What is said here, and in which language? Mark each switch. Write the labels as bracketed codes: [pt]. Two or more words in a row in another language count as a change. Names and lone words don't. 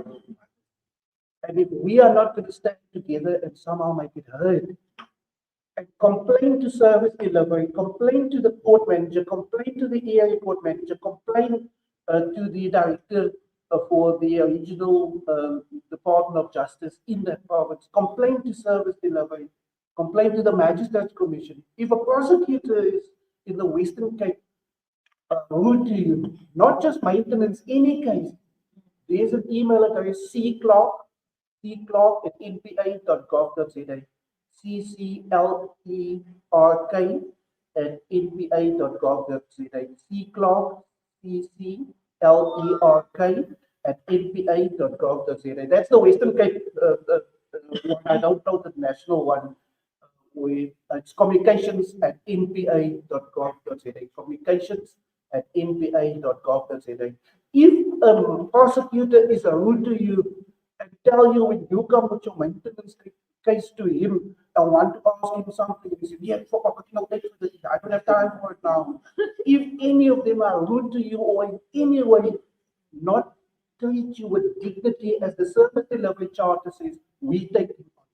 [en] And if we are not going to stand together and somehow make it heard, and complain to service delivery, complain to the court manager, complain to the area court manager, complain to the director for the regional Department of Justice in that province, complain to service delivery, complain to the Magistrates Commission. If a prosecutor is in the Western Cape, rude to you, not just maintenance, any case, there's an email address, cclerk@npa.gov.za, cclerk@npa.gov.za, cclerk, cclerk@npa.gov.za. That's the Western Cape one. I don't know the national one. It's communications@npa.gov.za, communications@npa.gov.za. If a prosecutor is rude to you and tell you when you come with your maintenance case to him and want to ask him something, he says, yeah, I don't have time for it now. If any of them are rude to you or in any way not treat you with dignity as the service delivery charter says, we take it on.